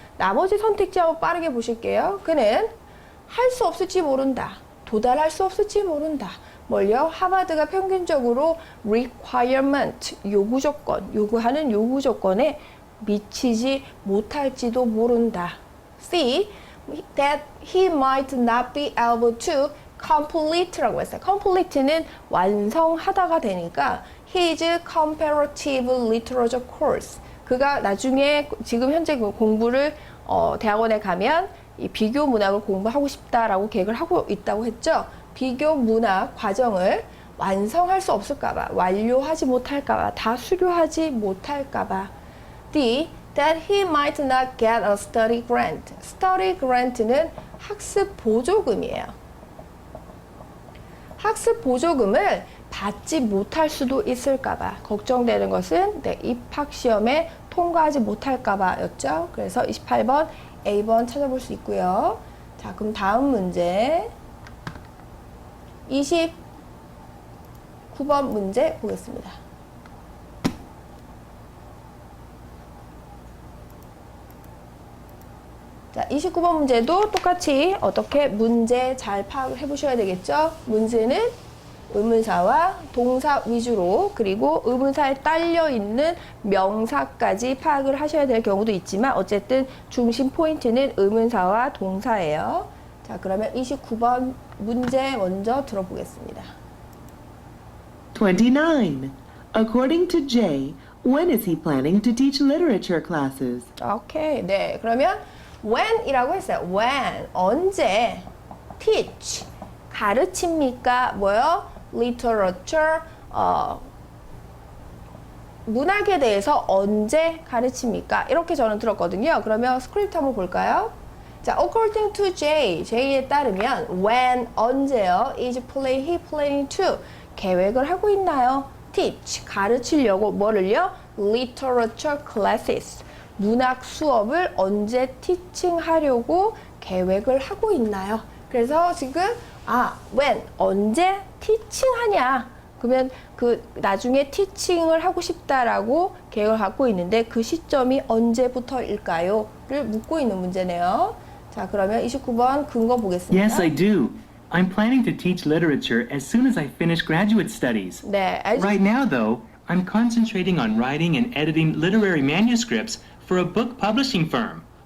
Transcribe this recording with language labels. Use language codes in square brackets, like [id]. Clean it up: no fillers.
[ko] 나머지 선택지 한번 빠르게 보실게요. 그는 할 수 없을지 모른다. 도달할 수 없을지 모른다. 뭘요? 하버드가 평균적으로 requirement, 요구하는 요구 조건에 미치지 못할지도 모른다. [en] C. That he might not be able to complete [ko] 라고 했어요. [en] complete는 [ko] 완성하다가 되니까 [en] his comparative literature course. [ko] 그가 나중에 지금 현재 공부를 대학원에 가면 이 비교 문학을 공부하고 싶다라고 계획을 하고 있다고 했죠. 비교 문학 과정을 완성할 수 없을까봐, 완료하지 못할까봐, 다 수료하지 못할까봐. [en] D. That he might not get a study grant. [ko] study grant는 학습 보조금이에요. 학습 보조금을 받지 못할 수도 있을까봐 걱정되는 것은 네, 입학 시험에 통과하지 못할까봐였죠. 그래서 28번 A번 찾아볼 수 있고요. 자, 그럼 다음 문제 29번 문제 보겠습니다. 자, 29번 문제도 똑같이 어떻게 문제 잘 파악을 해보셔야 되겠죠? 문제는 의문사와 동사 위주로 그리고 의문사에 딸려 있는 명사까지 파악을 하셔야 될 경우도 있지만 어쨌든 중심 포인트는 의문사와 동사예요. 자, 그러면 29번 문제 먼저 들어보겠습니다. [en] 29. According to Jay, when is he planning to teach literature classes? [ko] 오케이. 네. 그러면 when이라고 했어요. when. 언제. teach. 가르칩니까? 뭐요? [en] literature. [ko] 문학에 대해서 언제 가르칩니까? 이렇게 저는 들었거든요. 그러면 스크립트 한번 볼까요? 자, [en] according to Jay. [ko] Jay에 따르면 when. 언제요? [en] is he planning to. [ko] 계획을 하고 있나요? [en] teach. [ko] 가르치려고 뭐를요? [en] literature classes. [ko] 문학 수업을 언제 티칭하려고 계획을 하고 있나요? 그래서 지금 when 언제 티칭하냐? 그러면 그 나중에 티칭을 하고 싶다라고 계획을 갖고 있는데 그 시점이 언제부터일까요? 를 묻고 있는 문제네요. 자, 그러면 29번 근거 보겠습니다. [en] Yes, I do. I'm planning to teach literature as soon as I finish graduate studies. [ko] 네, [en] Right now, though, I'm concentrating on writing and editing literary manuscripts for a book publishing firm.